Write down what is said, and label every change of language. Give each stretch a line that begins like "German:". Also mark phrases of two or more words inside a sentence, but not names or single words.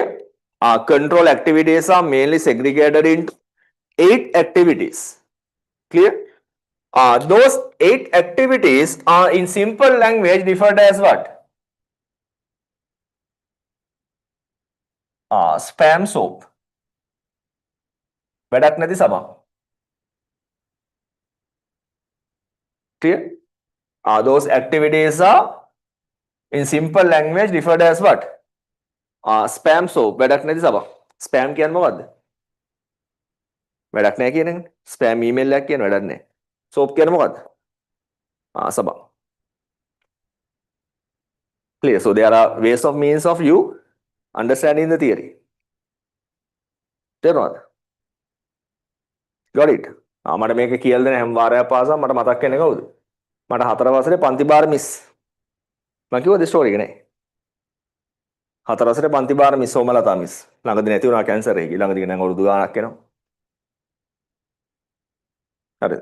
English: Control activities are mainly segregated into 8 activities. Clear? Those 8 activities are in simple language referred as what? Spam soap.
Sinhala: වැඩක් නැති සබන්.
English: Clear? Those activities are in simple language referred as what? Spam soap.
Sinhala: වැඩක් නැති සබන්. Spam කියන්නේ මොකද්ද? වැඩක් නැහැ කියන එකනේ.
English: Spam email
Sinhala: එකක් කියන වැඩක් නැහැ. Soap කියන්නේ මොකද්ද? සබන්.
English: Clear? So there are ways of means of you understanding the theory. තේරුණාද? Got it?
Sinhala: මට මේක කියලා දෙන හැම වාරයක් පාසා මට මතක් වෙන්නේ කවුද? මට 4 වසරේ පන්ති බාර මිස්. මම කිව්වද ස්ටෝරි එක නේ? 4 වසරේ පන්ති බාර මිස් සෝමලතා මිස්. ළඟදී නැති වුණා කැන්සර් එකේ. ළඟදී නම් අවුරුදු ගාණක් වෙනවා. හරිද?